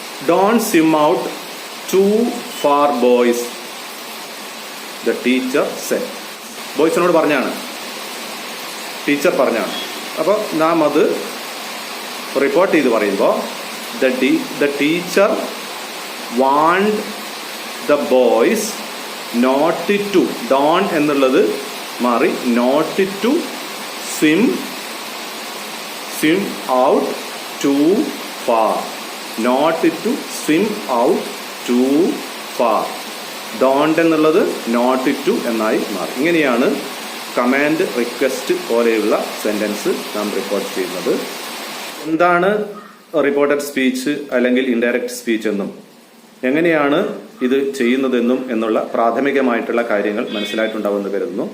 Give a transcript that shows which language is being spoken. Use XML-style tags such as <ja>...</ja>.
<en>Don't swim out too far boys, the teacher said.</en> <ml>ബോയ്സിനോട് പറഞ്ഞാണ്, teacher പറഞ്ഞാണ്. അപ്പോൾ നാം അത് റിപ്പോർട്ട് ചെയ്ത് പറയുമ്പോൾ</ml> <en>the teacher warned the boys not to, don't</en> <ml>എന്നുള്ളത് മാറി</ml> <en>not to swim out too far. not to swim out too far.</en> <ml>don't എന്നുള്ളത് not to എന്നായി മാറി. ഇങ്ങനെയാണ് കമാൻഡ്, റിക്വസ്റ്റ് പോലെയുള്ള സെന്റൻസ് നാം റിപ്പോർട്ട് ചെയ്യുന്നത്. എന്താണ് റിപ്പോർട്ടഡ് സ്പീച്ച് അല്ലെങ്കിൽ ഇൻഡയറക്റ്റ് സ്പീച്ച് എന്നും എങ്ങനെയാണ് ഇത് ചെയ്യുന്നതെന്നും എന്നുള്ള പ്രാഥമികമായിട്ടുള്ള കാര്യങ്ങൾ മനസ്സിലായിട്ടുണ്ടാവുമെന്ന് കരുതുന്നു.</ml>